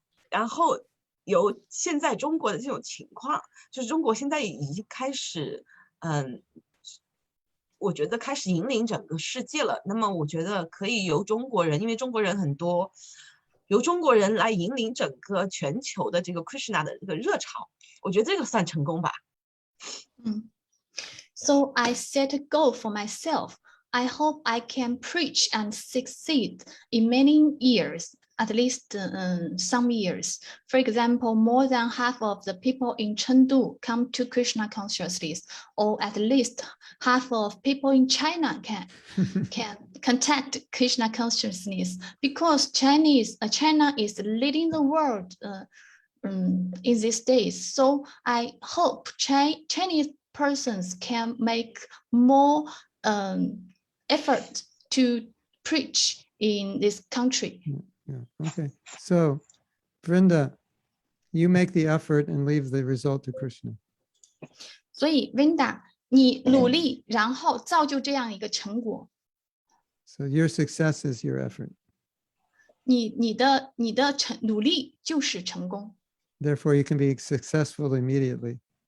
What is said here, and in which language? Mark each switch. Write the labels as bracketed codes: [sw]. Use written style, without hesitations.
[zh] 然后有现在中国的这种情况，就是中国现在已经开始，我觉得开始引领整个世界了。那么我觉得可以由中国人，因为中国人很多。由中国人来引领整个全球的这个 Krishna 的这个热潮，我觉得这个算成功吧。 [en] So I set a goal for myself. I hope I can preach and succeed in many years, at least some years. For example, more than half of the people in Chengdu come to Krishna consciousness, or at least half of people in China can contact Krishna consciousness, because China is leading the world in these days. So I hope Chinese persons can make more effort to preach in this country. Yeah. Okay. So, Vrinda, you make the effort and leave the result to Krishna. [zh] 所以 Vinda, 你努力，然后造就这样一个成果。 [en] So your success is your effort. [zh] 你的努力就是成功。 [en] Therefore, you can be successful immediately.